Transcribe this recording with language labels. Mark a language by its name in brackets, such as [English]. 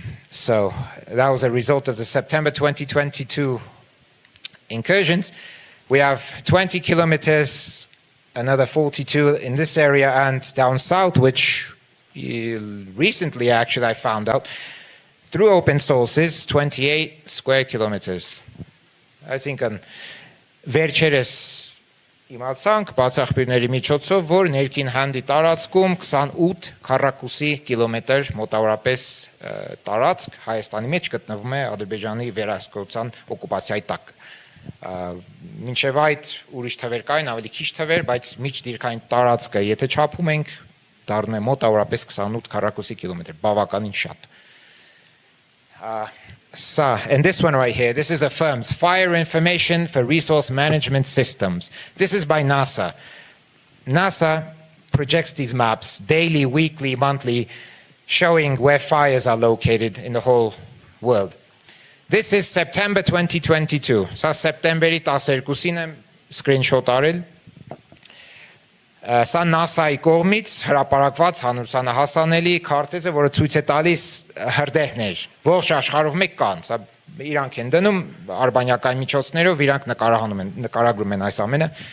[English] So that was a result of the September 2022 incursions. We have 20 kilometers, another 42 in this area, and down south, which recently actually I found out through open sources, 28 square kilometers. I think on [Armenian] Վերջերս իմացանք բացախբիրների միջոցով, որ ներքին հանդի տարածքում 28 քառակուսի կիլոմետր մոտավորապես տարածք Հայաստանի մեջ գտնվում է Ադրբեջանի վերահսկողության օկուպացիայի տակ։ Մինչև այդ ուրիշ թվեր կային, ավելի քիչ թվեր, բայց միջդիրքային տարածքը եթե չափում ենք, դառնում է մոտավորապես 28 քառակուսի կիլոմետր, բավականին շատ։ [English] And this one right here, this is a FIRMS, Fire Information for Resource Management Systems. This is by NASA. NASA projects these maps daily, weekly, monthly, showing where fires are located in the whole world. This is September 2022. [Armenian] So September-ի 12-ին եմ screenshot արել. Սա NASA-ի կողմից հրապարակված հանրությանահասանելի քարտեզ է, որը ցույց է տալիս հրդեհներ։ Ողջ աշխարհով մեկ կան, սա իրանք են դնում արբանյակային միջոցներով, իրանք նկարագրում են այս ամենը։